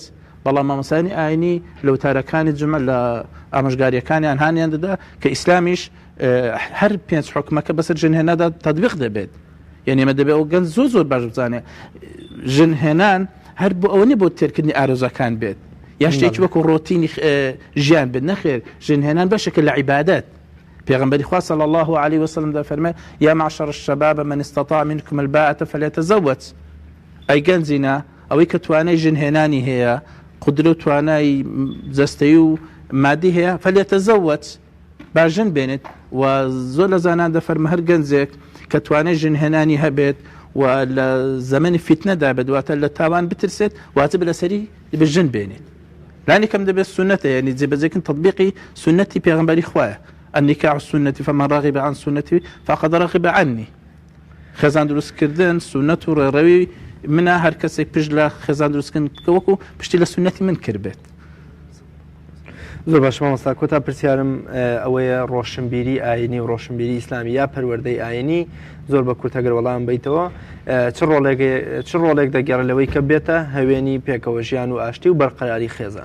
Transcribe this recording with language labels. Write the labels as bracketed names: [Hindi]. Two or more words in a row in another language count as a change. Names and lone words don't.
[Central Kurdish] بەڵام مامۆستانی ئاینی لە وتارەکانی جمع لە ئامۆژگاریەکانیان هانیان دەدا کە ئیسلامیش هەر 5 حکومەکە بەسەر ژنهێنادا تەطبیق دەبێت. یعنی ئێمە دەبێت ئەو گەنج زۆر باش بزانێ ژنهێنان هەر بۆ ئەوە بۆ تێرکردنی ئارۆزەکان بێت یا شتێکی وەکو ڕۆتینی ژیان بێت. نەخێر ژنهێنان بەشێکە لە عیبادەت. پێغەمبەری خوا [Arabic] صلی الله عليه وسلم [Central Kurdish] دەفەرمێ [Arabic] یا معشر الشباب من استطاع منكم الباءة فليتزوج. [Central Kurdish] ئەی گەنجینە ئەوەی کە توانای ژنهێنانی هەیە، قدرت و توانای جەستەیی و مادی هەیە، فليتزوج، با ژن بێنێت. و زۆر لە زانان دەفەرمە هەر گەنجێک کە توانای ژنهێنانی هەبێت و لە زەمەنی فیتنەدا بێت لە تاوان بترسێت واتە لەسەری بژن بێنێت. لانی کەم دەبێت سنەتە، یعنی جێبەجێکردن تطبیقی سنەتی پێغەمبەری خوایە. [Arabic] النكاح سنتي فمن رغب عن سنتي فقد رغب عني. [Central Kurdish] خێزان دروستکردن سنەت و ڕێڕەوی منە، هەر کەسێک پشت لە خێزان دروستکردن وەکو پشتی لە سنەتی من کردبێت. زۆر باش مامۆستا، کۆتا پرسیارم ئەوەیە ڕۆشنبیری ئاینی و ڕۆشنبیری ئیسلامی یا پەروەردەی ئاینی زۆر بە کورتەگەر وەڵام بیتەوە چ ڕۆڵێک دەگەڕێت لەوەی کە بێتە هەوێنی پێکەوە ژیان و ئاشتی و بەرقەراری خێزان؟